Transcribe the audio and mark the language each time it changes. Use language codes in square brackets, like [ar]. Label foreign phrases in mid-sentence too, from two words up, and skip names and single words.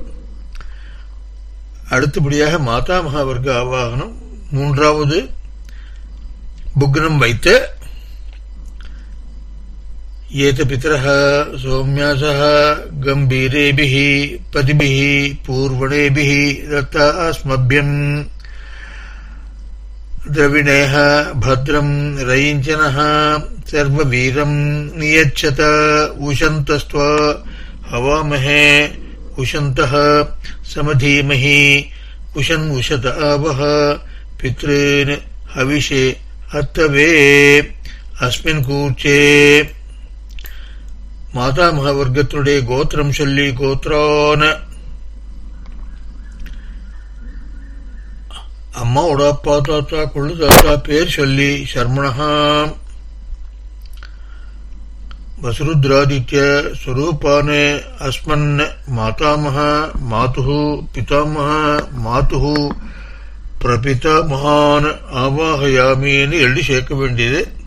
[ta] அடுத்தபடியாக மாதாமகா வர்க்க ஆவாகனம். மூன்றாவது புக்னம் வைத்த [sa] एत पितरः सौम्यासः गम्भीरेभिः पथिभिः पूर्व्येभिः दत्त அஸ்மभ्यम् द्रविणेह भद्रम् रयिञ्चनः सर्ववीरम् नियच्छत उशन्तस्त्वा हवामहे उशन्तः समधीमहि उशन् उशत आवः पितॄन् हविषे अत्तवे अस्मिन् कूर्चे [ta] மாதாமக வர்க்கத்துடைய கோத்திரம் சொல்லி கோத்ரான அம்மாவோட அப்பா தாத்தா கொள்ளு தாத்தா பேர் சொல்லி [sa] शर्मणः वसुरुद्रादित्य स्वरूपान् अस्मत् मातामह मातुः पितामह मातुः प्रपितामहान् [ta] ஆவாஹயாமின்னு எழுதி சேர்க்க வேண்டியது.